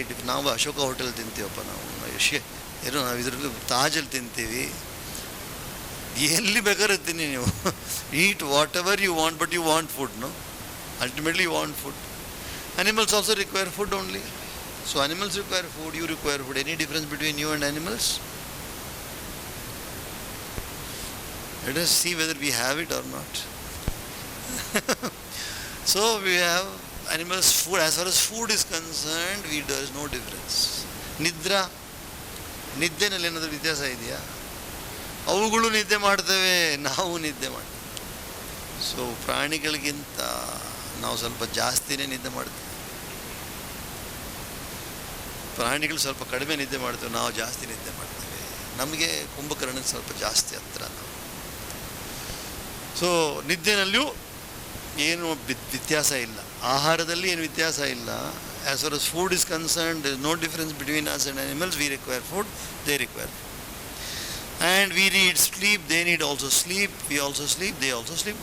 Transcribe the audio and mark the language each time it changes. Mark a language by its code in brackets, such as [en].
[kn] ನಾವು ಅಶೋಕ ಹೋಟೆಲ್ ತಿಂತೀವಪ್ಪ, ನಾವು ಇದರಲ್ಲಿ ತಾಜಲ್ಲಿ ತಿಂತೀವಿ, ಎಲ್ಲಿ ಬೇಕಾದ್ರೆ ತಿನ್ನಿ ನೀವು. [en] Eat whatever you want, but you want food, no? Ultimately you want food. Animals also require food only. So animals require food, you require food. Any difference between you and animals? Let us see whether we have it or not. So we have animals' food. As far as food is concerned, there is no difference. [kn] ನಿದ್ರಾ, ನಿದ್ದೆನಲ್ಲಿ ಏನಾದರೂ ವ್ಯತ್ಯಾಸ ಇದೆಯಾ? ಅವುಗಳು ನಿದ್ದೆ ಮಾಡ್ತವೆ, ನಾವು ನಿದ್ದೆ ಮಾಡ್ತೇವೆ. ಸೊ ಪ್ರಾಣಿಗಳಿಗಿಂತ ನಾವು ಸ್ವಲ್ಪ ಜಾಸ್ತಿನೇ ನಿದ್ದೆ ಮಾಡ್ತೇವೆ. ಪ್ರಾಣಿಗಳು ಸ್ವಲ್ಪ ಕಡಿಮೆ ನಿದ್ದೆ ಮಾಡ್ತೇವೆ, ನಾವು ಜಾಸ್ತಿ ನಿದ್ದೆ ಮಾಡ್ತೇವೆ. ನಮಗೆ ಕುಂಭಕರ್ಣಕ್ಕೆ ಸ್ವಲ್ಪ ಜಾಸ್ತಿ ಹತ್ರ ನಾವು. ಸೊ ನಿದ್ದೆನಲ್ಲಿಯೂ ಏನು ವ್ಯತ್ಯಾಸ ಇಲ್ಲ, ಆಹಾರದಲ್ಲಿ ಏನು ವ್ಯತ್ಯಾಸ ಇಲ್ಲ. [en] As far as food is concerned, there is no difference between us and animals. We require food, they require food. And we need sleep, they need also sleep. We also sleep, they also sleep.